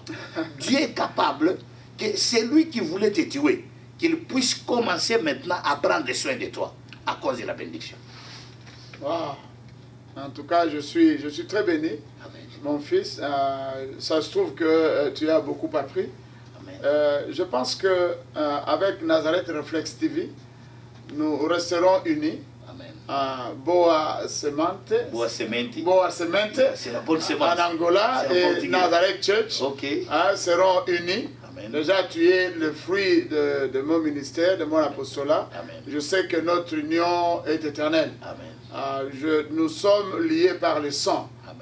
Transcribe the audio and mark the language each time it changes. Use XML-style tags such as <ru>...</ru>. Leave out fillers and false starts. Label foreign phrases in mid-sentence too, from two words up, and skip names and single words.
<fr>Dieu est capable que celui qui voulait te tuer, qu'il puisse commencer maintenant à prendre soin de toi à cause de la bénédiction. Wow. En tout cas, je suis très béni. Amen. Mon fils, ça se trouve que tu as beaucoup appris. Amen. Je pense que avec Nazareth Reflex TV, nous resterons unis. Amen.</fr> <pt>Boa Semente. Boa Semente. Boa Semente.</pt> <fr>C'est la bonne semence. En Angola et Nazareth Church seront unis. Amen. Déjà, tu es le fruit de mon ministère, de mon apostolat. Amen. Je sais que notre union est éternelle. Amen. Nous sommes liés par le sang. Amen.</fr>